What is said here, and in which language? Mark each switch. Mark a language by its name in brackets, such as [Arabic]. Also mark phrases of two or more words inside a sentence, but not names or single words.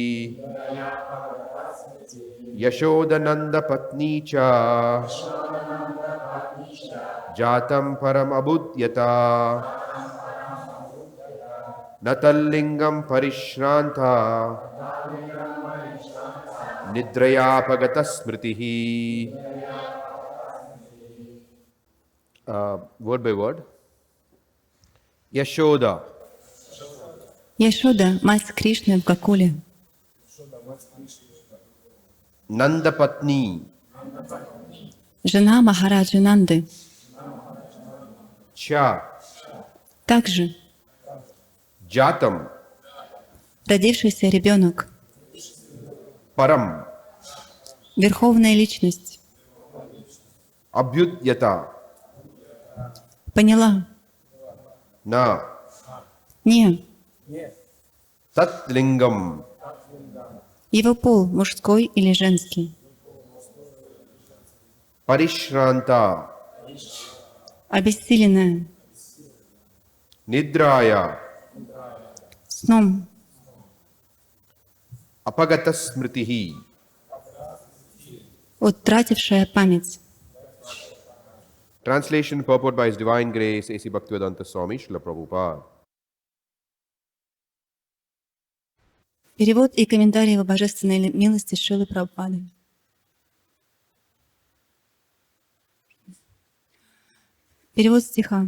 [Sanskrit] यशोदानन्द पत्नीच जातं परम् अबुध्यत नतल्लिङ्गं परिश्रान्ता निद्रयापगता स्मृतिः. [English] Word by word. [Sanskrit] Yashoda. [Russian] Яшода, мать Кришны в Гокуле. [Sanskrit] Nandapatni. [Russian] Жена Махараджи Нанды. [Sanskrit] Cha. [Russian] Также [Sanskrit] Jatam. [Russian] родившийся ребенок. [Sanskrit] Param. [Russian] Верховная личность. [Sanskrit] Abhyutyata. [Russian] Поняла. [Sanskrit] Na. [Russian] Не. [Sanskrit] Tatlingam. [Russian] Его пол мужской или женский. [Sanskrit] Parishranta. [Russian] Обессиленная. [Sanskrit] Nidraya [Russian] сном, [Sanskrit] अपगता स्मृतिः [Russian] утратившая память. [English] Translation purport by His Divine Grace A.C. Bhaktivedanta Swami Srila Prabhupada. [Russian] Перевод и комментарий его божественной милости Шрилы Прабхупады. Перевод стиха.